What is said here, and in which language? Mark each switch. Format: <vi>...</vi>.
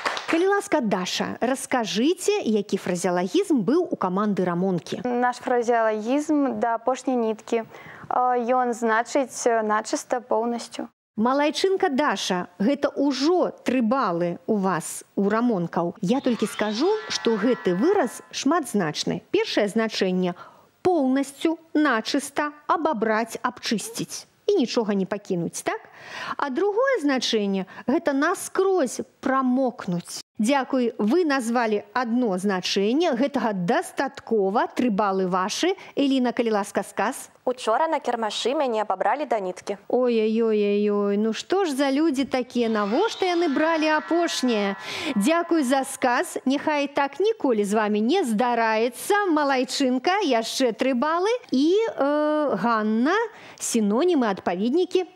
<be>Калі ласка, Даша, раскажыце, які фразеалагізм быў у каманды Рамонкі. Наш фразеалагізм да апошняй ніткі. Ён значыць начыста поўнасцю. Малайчынка Даша, гэта ўжо 3 балы у вас, у Рамонкаў. Я толькі скажу, што гэты выраз шматзначны. Першае значэнне</be> <ru>– полностью, начисто, обобрать, обчистить. И ничего не покинуть, так? А другое значение – это наскрозь промокнуть. Дякуй, вы назвали одно значение,</ru> <be>гэтага дастаткова, 3 балы</be> <ru>ваши.</ru> <be>Эліна, калі ласка, сказ. Учора на кірмашы мяне абабралі да ніткі. Ой-ой-ой-ой, ну што ж за людзі такія, навошта яны бралі апошняе? Дзякуй за сказ, няхай так ніколі з вами не здараецца. Малайчынка, яшчэ 3 балы. І Ганна, сінонімы, адпаведнікі.</be>